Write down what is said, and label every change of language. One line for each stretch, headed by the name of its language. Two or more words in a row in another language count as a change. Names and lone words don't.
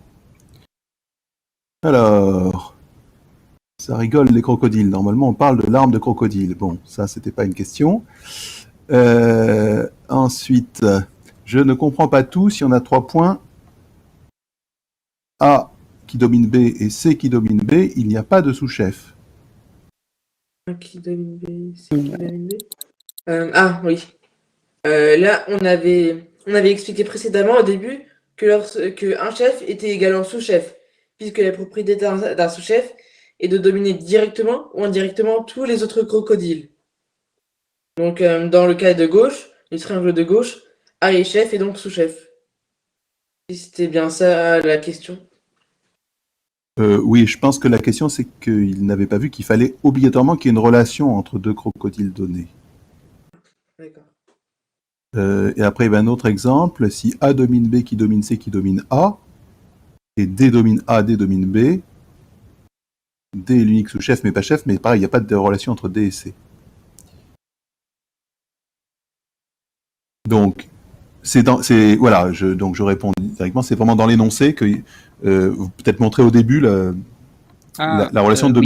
French: Alors, ça rigole les crocodiles. Normalement, on parle de l'arme de crocodile. Bon, ça, c'était pas une question. Ensuite, je ne comprends pas tout. Si on a 3 points, A qui domine B et C qui domine B, il n'y a pas de sous-chef. A qui domine B, C qui domine B. Ah oui. Là, on avait expliqué précédemment au début que un chef était égal à un sous-chef, puisque la propriété d'un sous-chef est de dominer directement ou indirectement tous les autres crocodiles. Donc, dans le cas de gauche, du triangle de gauche, A est chef et donc sous-chef. Si c'était bien ça la question. Oui, je pense que la question, c'est qu'il n'avait pas vu qu'il fallait obligatoirement qu'il y ait une relation entre deux crocodiles donnés. D'accord. Et après, il y a un autre exemple. Si A domine B qui domine C qui domine A, et D domine A, D domine B, D est l'unique sous-chef mais pas chef, mais pareil, il n'y a pas de relation entre D et C. Donc, voilà, donc je réponds directement, c'est vraiment dans l'énoncé que vous peut-être montré au début la relation de